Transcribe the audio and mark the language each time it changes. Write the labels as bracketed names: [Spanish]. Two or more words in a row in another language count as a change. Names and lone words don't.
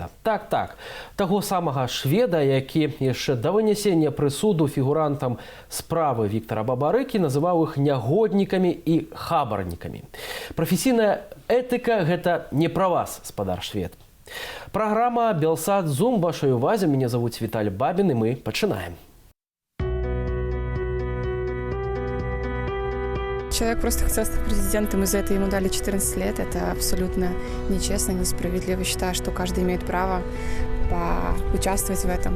[Belarusian] Так, таго самага шведа, які яшчэ да вынясення прысуду фігурантам справы Віктара Бабарыкі называў іх нягоднікамі і хабарнікамі. Прафесійная этыка – гэта не пра вас, спадар швед. Праграма «Белсат Зум» вашай увазе. [Russian] Меня зовут Виталий Бабин, и [Belarusian] мы пачынаем. [Russian] Человек просто хотел стать президентом, и за это ему дали 14 лет. Это абсолютно нечестно, несправедливо. Считаю, что каждый имеет право поучаствовать в этом.